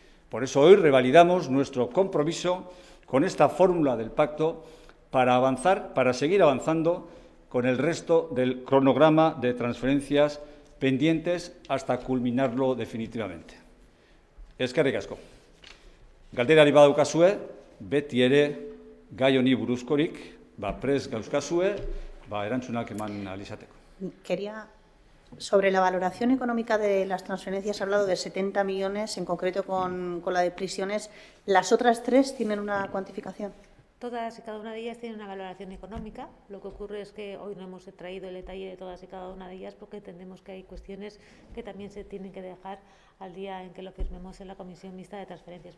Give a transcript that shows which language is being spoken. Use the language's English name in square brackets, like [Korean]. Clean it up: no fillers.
[Spanish] Por eso hoy revalidamos nuestro compromiso con esta fórmula del pacto para avanzar, para seguir avanzando con el resto del cronograma de transferencias pendientes hasta culminarlo definitivamente. [Basque] Eskerrik asko. Galderari badaukazue, beti ere gai honi buruzkorik, prest gauzkazue, erantzunak eman ahal izateko. [Spanish] Quería, sobre la valoración económica de las transferencias, ha hablado de 70 millones, en concreto con la de prisiones. ¿Las otras 3 tienen una cuantificación? Todas y cada una de ellas tienen una valoración económica. Lo que ocurre es que hoy no hemos traído el detalle de todas y cada una de ellas porque entendemos que hay cuestiones que también se tienen que dejar al día en que lo firmemos en la Comisión Mixta de Transferencias.